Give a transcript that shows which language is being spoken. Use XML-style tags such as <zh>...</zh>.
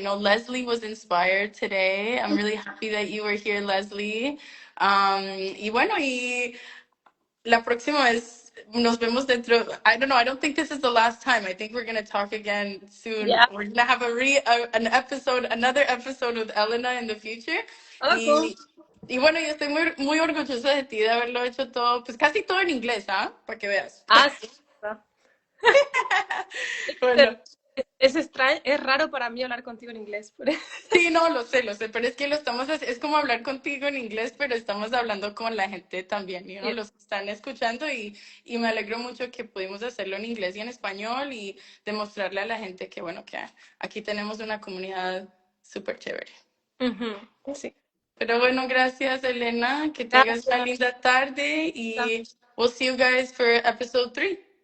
<en>I know Leslie was inspired today. I'm really happy that you were here, Leslie.</en> <es>Y bueno, y la próxima vez nos vemos dentro.</es> <en>I don't know. I don't think this is the last time. I think we're gonna talk again soon. Yeah. We're gonna have an episode, another episode with Elena in the future. Oh, cool.</en> <es>Y y bueno, yo estoy muy orgullosa de ti de haberlo hecho todo, pues casi todo en inglés, ¿ah? Para que veas. Ah, sí. Bueno. Es extraño, es raro para mí hablar contigo en inglés. Sí, no, lo sé, pero es que es como hablar contigo en inglés, pero estamos hablando con la gente también,</es> <en>Yeah.</en> <es>los que están escuchando, y me alegro mucho que pudimos hacerlo en inglés y en español y demostrarle a la gente que, bueno, que aquí tenemos una comunidad súper chévere. Ujú, sí. Pero bueno, gracias, Elena. Que tengas una Gracias. linda tarde y</es> <en>we'll see you guys for episode 3.</en>